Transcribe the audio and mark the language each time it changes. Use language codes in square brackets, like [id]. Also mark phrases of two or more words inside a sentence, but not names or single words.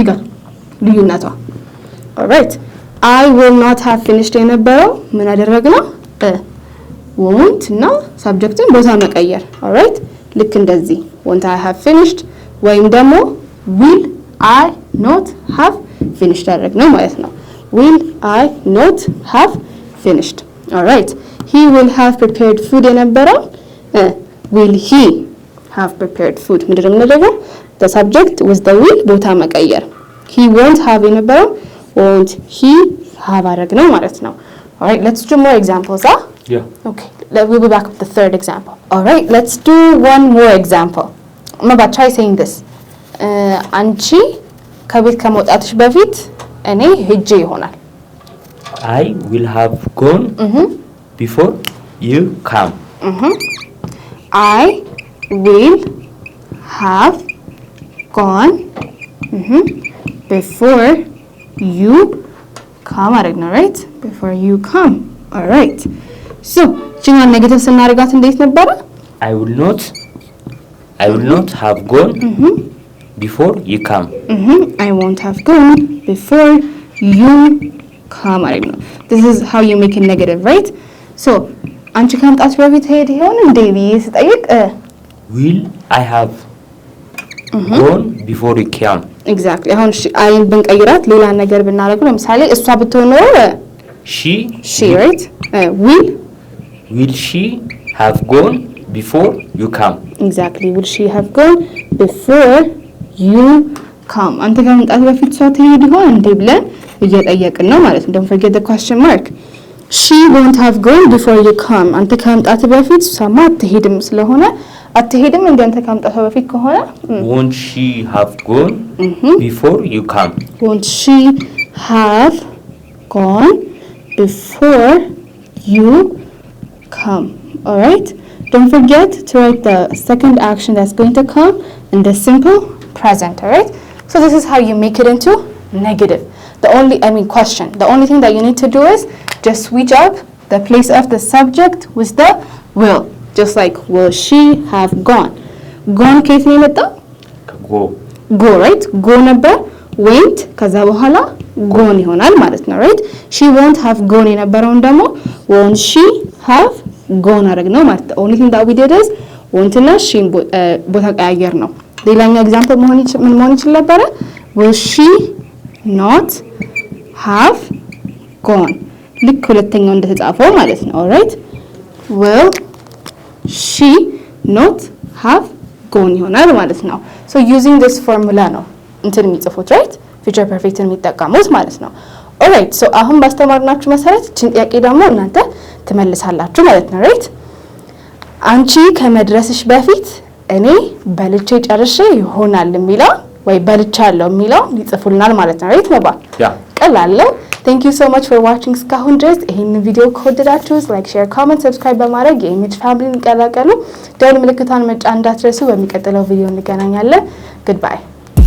[am] ጋር ልዩነቷ [en] all right I will not have finished [am] የነበረው ምን አደረግነው [en] won't [am] እና subjectን ቦታ መቀየር [en] all right [am] ልክ እንደዚህ [en] won't I have finished [am] ወይም ደግሞ [en] will I not have finished [am] አደረግነው ማለት ነው [en] will I not have finished all right he will have prepared food የነበረው will he have prepared food [am] ምንድነው የምናደርገው [en] the subject with the will [am] ቦታ መቀየር [en] he won't have የነበረው won't he have [am] አደረግነው ማለት ነው [en] all right let's do more examples yeah okay we'll be back with the third example all right let's do one more example I'm about to try saying this [am] አንቺ ከቤት ከመውጣትሽ በፊት እኔ ሄጄ ይሆናል [en] I will have gone before you come I will have gone before you come አረግነው right before you come all right so [am] ቺኛን ኔጌቲቭ ስናደርጋት እንዴት ነበረ [en] I will not have gone before you come I won't have gone before you come አረግነው this is how you make it negative right so [am] አንቺ ከመምጣትሽ በፊት ሄድ ይሆን እንዴ ብዬ ስጠይቅ [en] will I have gone before you come [am] exactly አሁን አይን ብንቀይራት ሌላ ነገር ብናደርግ ለምሳሌ እሷ ብትሆን ነው [en] she right will she have gone before you come exactly will she have gone before you come [am] አንተ ከመምጣት በፊት እሷ ትሄድ ይሆን እንዴ ብለን እየጠየቅን ነው ማለት ነው [en] don't forget the question mark she won't have gone before you come [am] አንተ ከመምጣት በፊት እሷማ አትሄድም ስለሆነ አትሄድም እንዴ አንተ ከመምጣት በፊት ከሆነ [en] won't she have gone before you come won't she have gone before you come all right don't forget to write the second action that's going to come in the simple present all right so this is how you make it into negative question the only thing that you need to do is just switch up the place of the subject with the will just like will she have gone [am] ከየት ነው የመጣው [en] go right go ነበር went [am] ከዛ በኋላ [en] gone [am] ይሆናል ማለት ነው [en] right she won't have gone [am] የነበረውን ደግሞ [en] won't she have gone [am] አደረግነው ማለት ነው [en] only thing that we did is won't [am] እና she ቦታ ቀያየር ነው ሌላኛው ኤግዛምፕል መሆን ይችላል ነበር [en] will she not have gone [am] ልክ ሁለተኛው እንደተጻፈው ማለት ነው [en] alright will she not have gone [am] ይሆናል ማለት ነው [en] so using this formula [am] ነው እንትን የሚጽፉት [en] right future perfect [am] የሚጠቀሙት ማለት ነው [en] alright so [am] አሁን ባስተማርናችሁ መሰረት እቺን ጥያቄ ደግሞ እናንተ ትመልሳላችሁ ማለት ነው right አንቺ ከመድረስሽ በፊት እኔ በልቼ ጨርሼ ይሆናል የሚለው ወይ በልቻለሁ የሚለው ይጽፉልናል ማለት ነው right መባ ቀላል [en] Thank you so much for watching [am] እስካሁን ድረስ ይሄንን ቪዲዮ ከወደዳችሁት [en] like share comment subscribe [am] በማድረግ የኢሜጅ ፋሚሊን ቀላቀሉ ደወል ምልክቷን መጫን እንዳትረሱ በሚቀጥለው ቪዲዮ እንገናኛለን goodbye